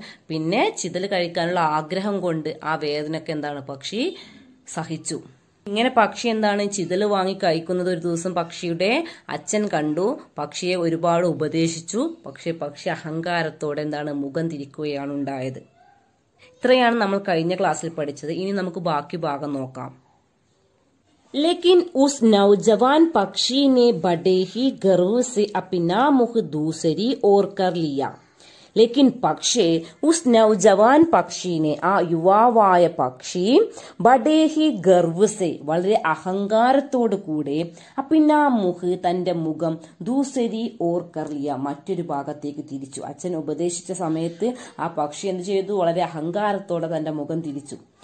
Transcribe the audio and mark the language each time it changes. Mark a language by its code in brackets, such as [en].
[ml] പിന്നെ ചിതല് കഴിക്കാനുള്ള ആഗ്രഹം കൊണ്ട് ആ വേദനയൊക്കെ എന്താണ് പക്ഷി സഹിച്ചു. ഇങ്ങനെ പക്ഷി എന്താണ് ചിതല് വാങ്ങി കഴിക്കുന്നത് ഒരു ദിവസം പക്ഷിയുടെ അച്ഛൻ കണ്ടു. പക്ഷിയെ ഒരുപാട് ഉപദേശിച്ചു. പക്ഷെ പക്ഷി അഹങ്കാരത്തോടെ എന്താണ് മുഖം തിരിക്കുകയാണ് ഉണ്ടായത്. ഇത്രയാണ് നമ്മൾ കഴിഞ്ഞ ക്ലാസ്സിൽ പഠിച്ചത്. ഇനി നമുക്ക് ബാക്കി ഭാഗം നോക്കാം. [hi] लेकिन उस नौजवान पक्षी ने बड़े ही गर्व से अपना मुख दूसरी ओर कर लिया. [ml] लेकिन പക്ഷേ [hi] ഉസ് നൗജവാൻ പക്ഷീനെ, [ml] ആ യുവാവായ പക്ഷി, [hi] ബഡേ ഹി ഗർവ് സെ, [ml] വളരെ അഹങ്കാരത്തോടു കൂടെ, അപ്പിന്നാ മുഖ്, തന്റെ മുഖം, [hi] ദൂസരി ഓർ കർലിയ, [ml] മറ്റൊരു ഭാഗത്തേക്ക് തിരിച്ചു. അച്ഛൻ ഉപദേശിച്ച സമയത്ത് ആ പക്ഷി എന്ത് ചെയ്തു, വളരെ അഹങ്കാരത്തോടെ തന്റെ മുഖം തിരിച്ചു.